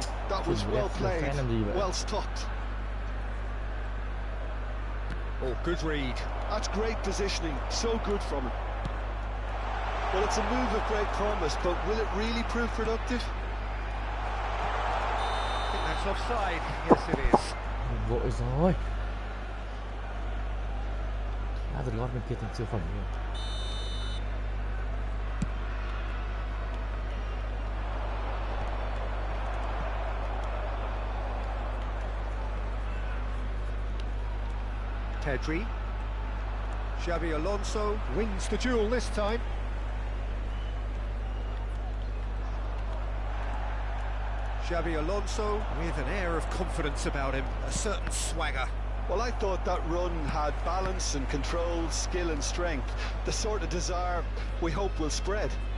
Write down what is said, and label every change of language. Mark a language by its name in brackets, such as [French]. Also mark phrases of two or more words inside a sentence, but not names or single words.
[English] That was well played, well stopped. Oh, good read. That's great positioning, so good from him. Well, it's a move of great promise, but will it really prove productive? I think that's offside. Yes, it is. [Vietnamese] Vội rồi. Đã giật gót bên kia thành siêu phẩm luôn. Pedri. [English] Xabi Alonso wins the duel this time. Xabi Alonso with an air of confidence about him, a certain swagger. Well, I thought that run had balance and control, skill and strength, the sort of desire we hope will spread.